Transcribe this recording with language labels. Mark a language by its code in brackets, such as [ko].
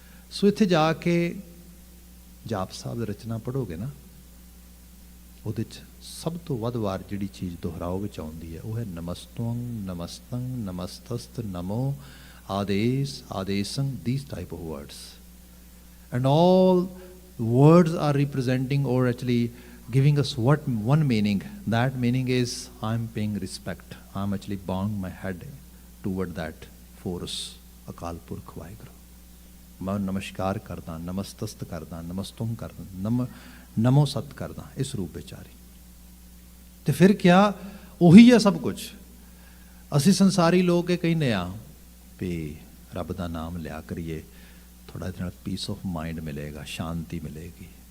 [pa] ਸੋ ਇੱਥੇ ਜਾ ਕੇ ਜਾਪ ਸਾਹਿਬ ਦੀ ਰਚਨਾ ਪੜ੍ਹੋਗੇ ਨਾ, ਉਹਦੇ 'ਚ ਸਭ ਤੋਂ ਵੱਧ ਵਾਰ ਜਿਹੜੀ ਚੀਜ਼ ਦੁਹਰਾਓ ਵਿੱਚ ਆਉਂਦੀ ਹੈ ਉਹ ਹੈ ਨਮਸਤੰ, ਨਮਸਤੰ, ਨਮਸਤਸਤ, ਨਮੋ, ਆਦੇਸ, ਆਦੇਸੰ, [en] these type of words. And all words are representing or actually giving us what one meaning. That meaning is I'm paying respect. I'm actually bowing my head toward that force, Akal Purakh Waheguru. [pa] ਮੈਂ ਨਮਸਕਾਰ ਕਰਦਾ, ਨਮਸਤਸਤ ਕਰਦਾ, ਨਮਸਤੁਮ ਕਰਦਾ, ਨਮੋ ਸਤ ਕਰਦਾ, ਇਸ ਰੂਪ ਵਿੱਚ ਆ ਰਹੀ। ਤੇ ਫਿਰ ਕਿਆ ਉਹੀ ਹੈ ਸਭ ਕੁਝ। ਅਸੀਂ ਸੰਸਾਰੀ ਲੋਕ ਇਹ ਕਹਿੰਦੇ ਆ ਵੀ ਰੱਬ ਦਾ ਨਾਮ ਲਿਆ ਕਰੀਏ, ਥੋੜ੍ਹਾ ਜਿਹੇ ਨਾਲ ਪੀਸ ਆਫ ਮਾਈਂਡ ਮਿਲੇਗਾ, ਸ਼ਾਂਤੀ ਮਿਲੇਗੀ।